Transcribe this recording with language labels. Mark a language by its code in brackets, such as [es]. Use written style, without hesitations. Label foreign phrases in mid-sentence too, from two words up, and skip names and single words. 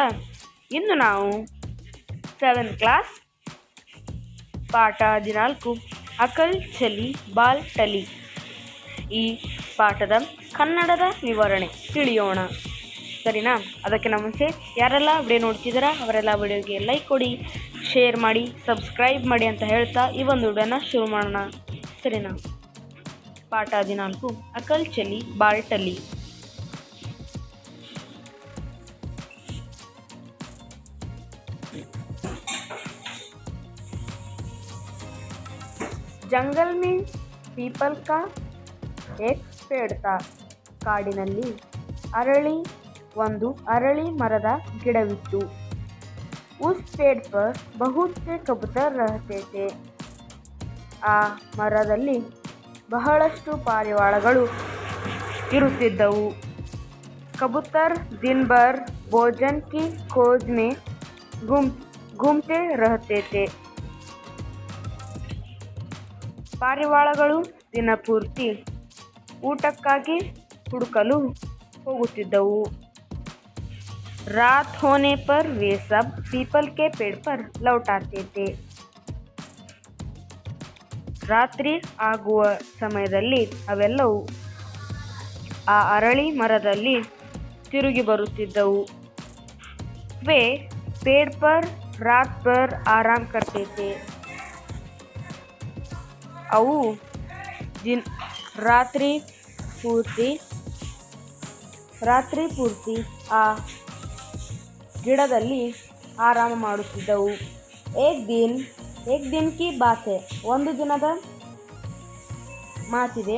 [kn] ಇಂದು ನಾವು 7th ಕ್ಲಾಸ್ ಪಾಠ 14 ಅಕಲ್ ಚಲಿ ಬಾಲ್ ಟಲಿ ಈ ಪಾಠದ ಕನ್ನಡದ ವಿವರಣೆ ತಿಳಿಯೋಣ. ಸರಿನಾ? ಅದಕ್ಕಿಂತ ಮುಂಚೆ ಯಾರೆಲ್ಲ ವಿಡಿಯೋ ನೋಡ್ತಿದ್ದೀರಾ ಅವರೆಲ್ಲ ವಿಡಿಯೋಗೆ ಲೈಕ್ ಕೊಡಿ, ಶೇರ್ ಮಾಡಿ, ಸಬ್ಸ್ಕ್ರೈಬ್ ಮಾಡಿ ಅಂತ ಹೇಳ್ತಾ ಈ ಒಂದು ವಿಡಿಯೋನ ಶುರು ಮಾಡೋಣ. ಸರಿನಾ? ಪಾಠ 14 ಅಕಲ್ ಚಲಿ ಬಾಲ್ ಟಲಿ. [hi] जंगल में पीपल का एक पेड़ था. [kn] ಕಾಡಿನಲ್ಲಿ ಒಂದು ಅರಳಿ ಮರದ ಗಿಡವಿತ್ತು. [hi] उस पेड़ पर बहुत से कबूतर रहते थे. [kn] ಆ ಮರದಲ್ಲಿ ಬಹಳಷ್ಟು ಪಾರಿವಾಳಗಳು ಇರುತ್ತಿದ್ದವು. [hi] कबूतर दिन भर भोजन की खोज में घूमते रहते थे. [kn] ಪಾರಿವಾಳಗಳು ದಿನಪೂರ್ತಿ ಊಟಕ್ಕಾಗಿ ಹುಡುಕಲು ಹೋಗುತ್ತಿದ್ದವು. [hi] रात होने पर वे सब पीपल के पेड़ पर लौट आते थे. [kn] ರಾತ್ರಿ ಆಗುವ ಸಮಯದಲ್ಲಿ ಅವೆಲ್ಲವೂ ಆ ಅರಳಿ ಮರದಲ್ಲಿ ತಿರುಗಿ ಬರುತ್ತಿದ್ದವು. [hi] वे पेड़ पर रात भर आराम करते थे. [kn] ಅವು ರಾತ್ರಿ ಪೂರ್ತಿ ಆ ಗಿಡದಲ್ಲಿ ಆರಾಮ ಮಾಡುತ್ತಿದ್ದವು. [hi] एक दिन की बात है. [kn] ಒಂದು ದಿನದ ಮಾತಿದೆ.